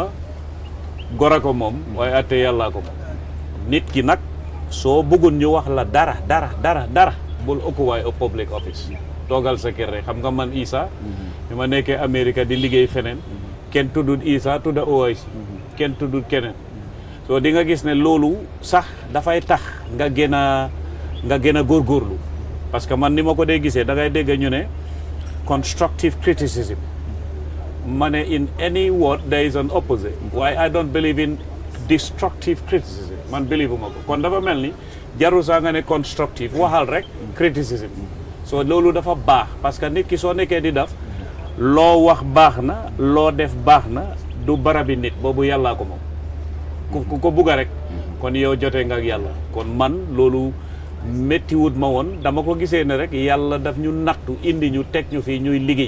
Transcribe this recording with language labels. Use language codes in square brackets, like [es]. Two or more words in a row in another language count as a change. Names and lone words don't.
[wo] gora ko moom waaye atte yàllaa ko moom nit ki nag soo bëggoon ñu wax la dara bul [en] occupy a public office [wo] toogal sa kër rek xam nga man Issa bi ma nekkee Amérique di liggéey feneen kenn tuddut Issa tudda OIC kenn tuddut keneen soo di nga gis ne loolu sax dafay tax nga gën a góorgóorlu [fr] parce que [wo] man ni ma ko dee gisee da ngay dégg ñu ne [en] constructive criticism [wo] Mane [en] in any word there is an opposite. Why I don't believe in destructive criticism. [wo] Man believe uma ko. Kon dafa melni jaru sa nga ne constructive waxal rek criticism. So lolu dafa baax parce que nit ki so nekké di def lo wax baax na lo def baax na du barabi nit bobu yalla ko mom. Ku ko buga rek kon yow joté nga ak yalla. Kon man lolu metti wut ma won dama ko gisé ne rek yalla daf ñu nattu indi ñu tek ñu fi ñuy liggéey.